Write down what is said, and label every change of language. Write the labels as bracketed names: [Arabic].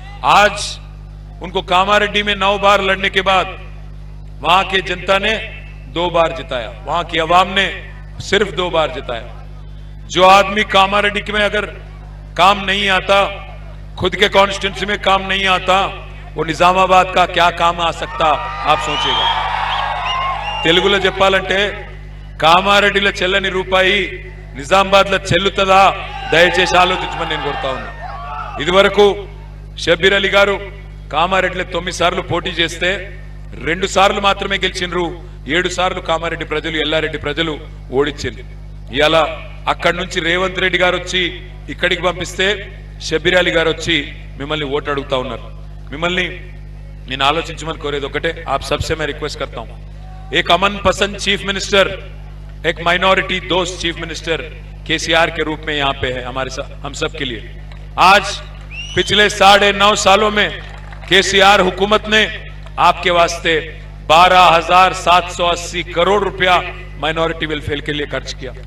[Hindi] आज उनको कामारेड्डी में 9 बार लड़ने के बाद वहां की जनता ने 2 बार जिताया, वहां की आवाम ने सिर्फ 2 बार जिताया। जो आदमी कामारेड्डी में अगर काम नहीं आता, खुद के कॉन्स्टिट्यूंसी में काम नहीं आता, वो निजामाबाद का क्या काम आ सकता? आप सोचिएगा। [Telugu] తెలుగులో చెప్పాలంటే కామారెడ్డిలో చెల్లని రూపాయి నిజామాబాద్లో చెల్లుతుందా? దయచేసి ఆలోచించమని నేను కోరుతా ఉన్నా. ఇదివరకు షబ్బీర్ అలీ గారు కామారెడ్డిలో 9 సార్లు పోటీ చేస్తే 2 సార్లు మాత్రమే గెలిచినరు. 7 సార్లు కామారెడ్డి ప్రజలు, ఎల్లారెడ్డి ప్రజలు ఓడించింది. ఇవాళ అక్కడి నుంచి రేవంత్ రెడ్డి గారు వచ్చి ఇక్కడికి పంపిస్తే షబ్బీర్ అలీ గారు వచ్చి మిమ్మల్ని ఓటు అడుగుతా ఉన్నారు. [Hindi] మిమ్మల్ని నేను ఆలోచించమని కోరేది ఒకటే, आप सबसे मैं रिक्वेस्ट करता हूं, एक अमन पसंद चीफ मिनिस्टर, एक माइनॉरिटी दोस्त चीफ मिनिस्टर केसीआर के रूप में यहां पे है हमारे हम सब के लिए। आज पिछले 9.5 सालों में केसीआर हुकूमत ने आपके वास्ते 12,780 करोड़ रुपया माइनॉरिटी वेलफेयर के लिए खर्च किया।